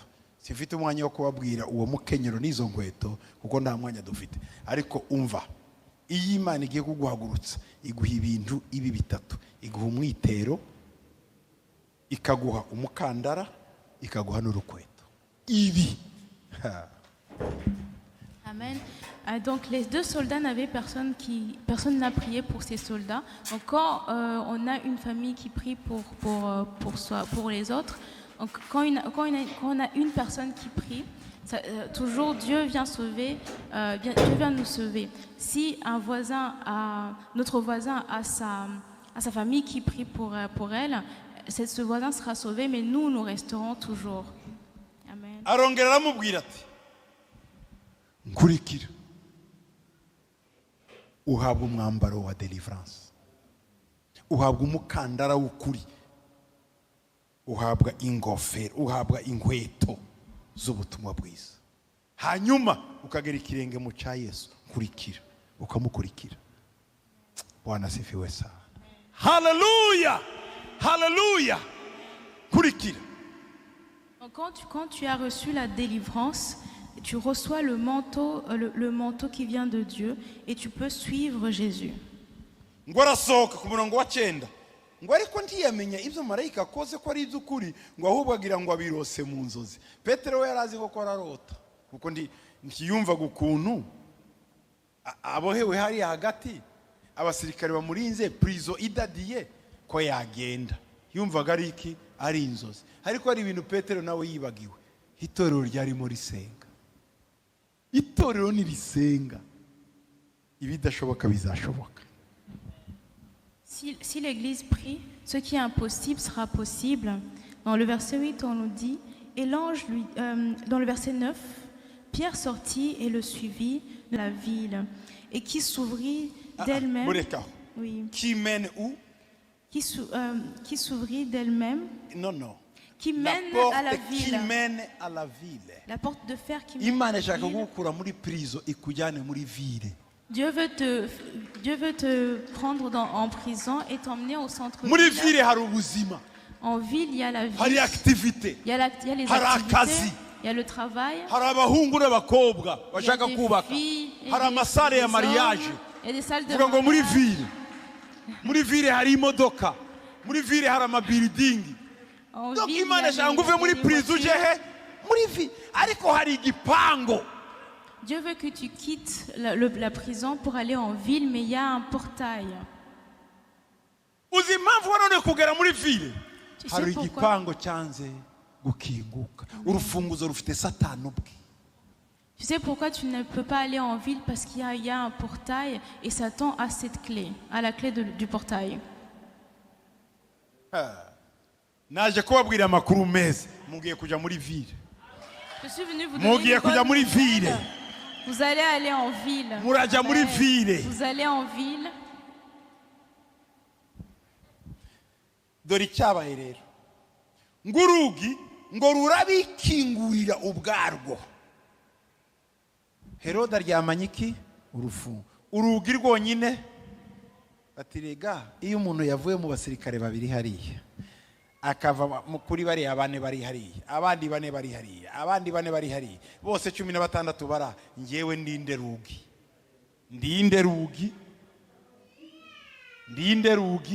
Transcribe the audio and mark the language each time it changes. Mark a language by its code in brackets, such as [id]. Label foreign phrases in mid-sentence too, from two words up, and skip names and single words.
[rw] Sifite umwanya wo kubabwira uwo mukenyero n'izo nkweto kuko nta mwanya dufite, ariko umva, iyi Imana igiye kuguhagurutsa iguha ibintu ibi bitatu: iguha umwitero, ikaguha umukandara, ikaguha n'urukweto. Ibi Amen. [fr] Donc les deux soldats n'avaient personne n'a prié pour ces soldats. Donc quand on a une famille qui prie pour les autres, donc quand on a une personne qui prie, toujours Dieu vient sauver, Dieu vient nous sauver. Si notre voisin a sa famille qui prie pour elle, ce voisin sera sauvé, mais nous resterons toujours. Amen. [rw] Arongera aramubwira ati, nkurikira, uhabwa umwambaro wa deliverance, uhabwa umukandara w'ukuri, uhabwa ingofero, uhabwa inkweto z'ubutumwa bwiza, hanyuma ukagera ikirenge mu cya Yesu. Nkurikira, ukamukurikira. [sw] Bwana asifiwe sana. Hallelujah, hallelujah. [rw] Nkurikira. [fr] Quand tu as reçu la délivrance, tu reçois le manteau qui vient de Dieu et tu peux suivre Jésus. [rw] Ngo arasohoka ku murongo wa 9, ngo ariko ntiyamenya ibyo marayika akoze ko ari iby'ukuri, ngo ahubwo agira ngo abirose mu nzozi. Petero we yarazi ko ararota, kuko ntiyumvaga ukuntu abohewe hari hagati, abasirikare bamurinze, prison idadiye ko yagenda. Yumvaga ari iki? Ari inzozi. Ariko ari ibintu Petero nawe yibagiwe. Itorero ryarimo risenga. Itorero ni risenga, ibidashoboka bizashoboka. [fr] Si l'église prie, ce qui est impossible sera possible. Dans le verset 8, on nous dit, et l'ange lui, dans le verset 9, Pierre sortit et le suivit de la ville, et qui s'ouvrit d'elle-même. Oui. Qui mène où? Qui s'ouvrit d'elle-même. Non. Qui mène à la ville. Qui mène à la ville. La porte de fer qui mène [rw] Imana [fr] à la ville. [rw] gukura muri prison ikujyane muri ville. [fr] Dieu veut te prendre en prison et t'emmener au centre-ville. [rw] Muri ville hari ubuzima. [fr] En ville, il y a la vie. [rw] Hari activité. [fr] Il y a les activités. Il y a le travail. [rw] Hari abahungu n'abakobwa bashaka kubaka. Hari amasare ya mariage. [fr] Il y a des salles de mariage. [rw] Muri [fr] mariage. [rw] ville. Muri ville hari imodoka. Muri ville hari amabuilding. Donc Imana shaka uve muri prison uje he? Muri ville. Ariko hari igipango. [fr] Dieu veut que tu quittes la prison pour aller en ville, mais il y a un portail. [rw] Uzi impamvu warone kugera muri ville? [fr] Tu sais [rw] Hari [fr] pourquoi? [rw] igipango cyanze gukinguka. Urufunguzo rufite Satani ubwe. [fr] Tu sais pourquoi tu ne peux pas aller en ville? Parce qu'il y a un portail et Satan a cette clé, a la clé du portail. [rw] Naje kubabwira amakuru meza, mugiye kuja muri ville. [fr] Je suis venu vous donner une bonne nouvelle. Vous allez aller en ville. [rw] Muraja muri ville. [fr] Vous allez en ville. [rw] Dore icyabaye rero, ngurugi ngo rurabikingurira ubwarwo. Herode aryamanye iki? Urugi rwonyine. Ati rega, iyo umuntu yavuye mu basirikare babiri hariya akava kuri bariya bane bari hariya, abandi bane bari hariya, abandi bane bari hariya, bose 16 bara, ngewe ndinde rugi.